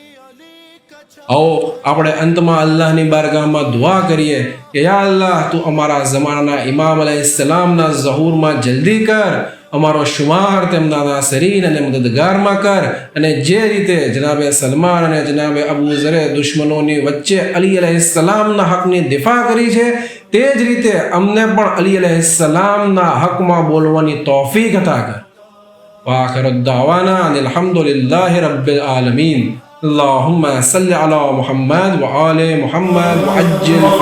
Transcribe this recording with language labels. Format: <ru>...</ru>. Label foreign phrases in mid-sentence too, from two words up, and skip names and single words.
<gu>આવો આપણે અંતમાં અલ્લાહની બારગાહમાં દુઆ કરીએ કે યા અલ્લાહ, તું અમારા જમાનાના ઇમામ અલૈહિસ્સલામના ઝહૂરમાં જલ્દી કર, અમારો શુમાર તેમના નાસરીન અને મદદગારમાં કર અને જે રીતે જનાબે સલમાન અને જનાબે અબુ ઝરે દુશ્મનોની વચ્ચે અલી અલૈહિસ્સલામના હકની દિફા કરી છે, તે જ રીતે અમને પણ અલી અલૈહિસ્સલામના હકમાં બોલવાની તૌફીક અતા કર.</gu> <ar>وآخر الدعوانا أن الحمد لله رب العالمين. اللهم صل على محمد وآل محمد وعجل</ar>